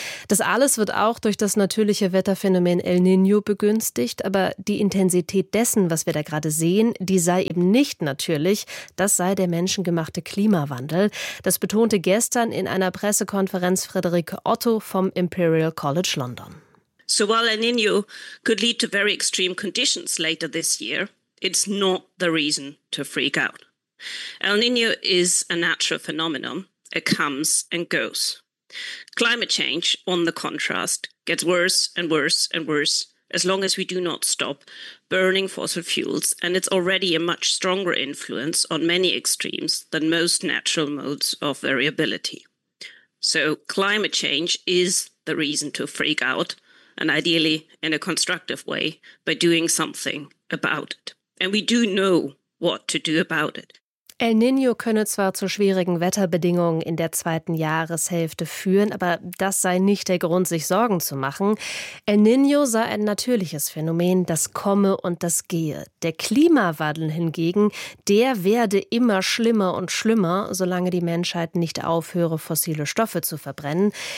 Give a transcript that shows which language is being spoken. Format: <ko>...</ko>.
<de>Das alles wird auch durch das natürliche Wetterphänomen El Niño begünstigt, aber die Intensität dessen, was wir da gerade sehen, die sei eben nicht natürlich, das sei der menschengemachte Klimawandel. Das betonte gestern in einer Pressekonferenz Friederike Otto vom Imperial College London.</de> <en>So while El Niño could lead to very extreme conditions later this year, it's not the reason to freak out. El Niño is a natural phenomenon. It comes and goes. Climate change, on the contrast, gets worse and worse and worse as long as we do not stop burning fossil fuels, and it's already a much stronger influence on many extremes than most natural modes of variability. So climate change is the reason to freak out, and ideally in a constructive way, by doing something about it. And we do know what to do about it.</en> <de>El Niño könne zwar zu schwierigen Wetterbedingungen in der zweiten Jahreshälfte führen, aber das sei nicht der Grund, sich Sorgen zu machen. El Niño sei ein natürliches Phänomen, das komme und das gehe. Der Klimawandel hingegen, der werde immer schlimmer und schlimmer, solange die Menschheit nicht aufhöre, fossile Stoffe zu verbrennen.</de>